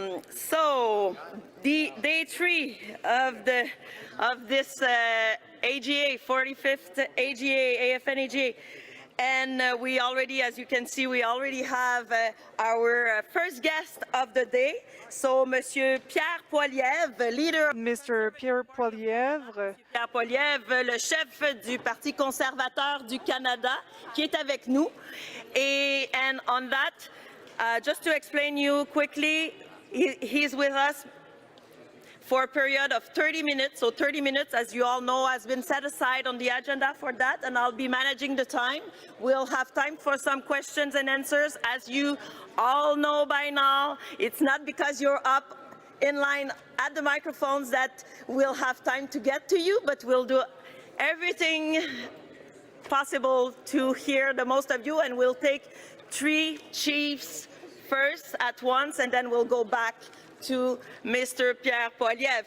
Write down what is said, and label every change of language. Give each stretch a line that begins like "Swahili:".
English: So, the day 3 of this AGA, 45th AGA, AFN AGA, and we already, as you can see, we already have our first guest of the day. So, Monsieur Pierre Poilievre, leader. Mr. Pierre Poilievre.
French: Pierre Poilievre, le chef du Parti conservateur du Canada, qui est avec nous.
English: And on that, just to explain you quickly, he's with us for a period of 30 minutes. So 30 minutes, as you all know, has been set aside on the agenda for that, and I'll be managing the time. We'll have time for some questions and answers. As you all know by now, it's not because you're up in line at the microphones that we'll have time to get to you, but we'll do everything possible to hear the most of you, and we'll take 3 chiefs first at once, and then we'll go back to Mr. Pierre Poilievre.